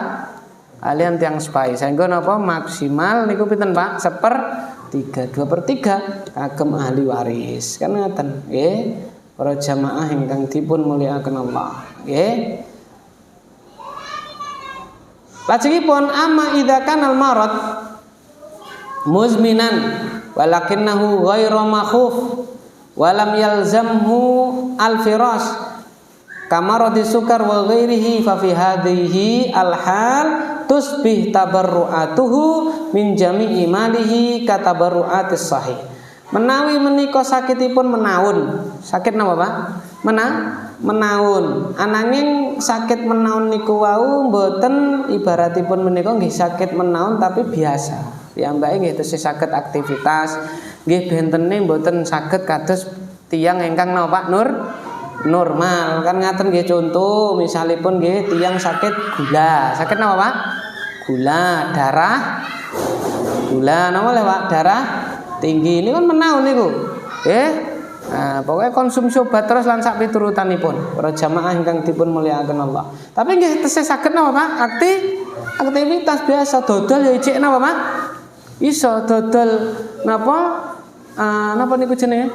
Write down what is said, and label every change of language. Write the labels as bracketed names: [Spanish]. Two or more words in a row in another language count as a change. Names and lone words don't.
[Javanese] Kalian tiang sepai. Saengga napa maksimal niku pinten Pak? 1/3, 2/3 kagem ahli waris. Kan ngoten nggih. Para jamaah ingkang dipun mulyakaken Allah. Nggih. [Arabic] Lajengipun أما إذا كان المرض مزمنا ولكنه غير مخوف ولم يلزمه الفراش كمرض السكر وغيره ففي هذه الحال تصبح تبرعاته من جميع ماله كتبرعات الصحيح. [Javanese] Menawi menika sakitipun menaun. Sakit napa Pak? Menaun. Ananging sakit menaun niku wau mboten ibaratipun menika nggih sakit menaun tapi biasa. Piyambake nggih tesih saged aktivitas nggih bentene mboten saged kados tiyang ingkang napa Pak normal kan ngaten nggih contoh misalipun nggih tiyang sakit gula. Sakit napa Pak? Gula darah. Gula napa le Pak? [Indonesian] Darah tinggi ini kan [Javanese] menaun niku. Nah, [Indonesian] pokoknya konsumsi obat terus [Javanese] lan sak piturutanipun para jamaah ingkang dipun mulyakaken Allah. Tapi nggih tesih saged napa Pak? Aktivitas biasa dodol ya ijik napa Pak? Iso dodol napa napa niku jenenge?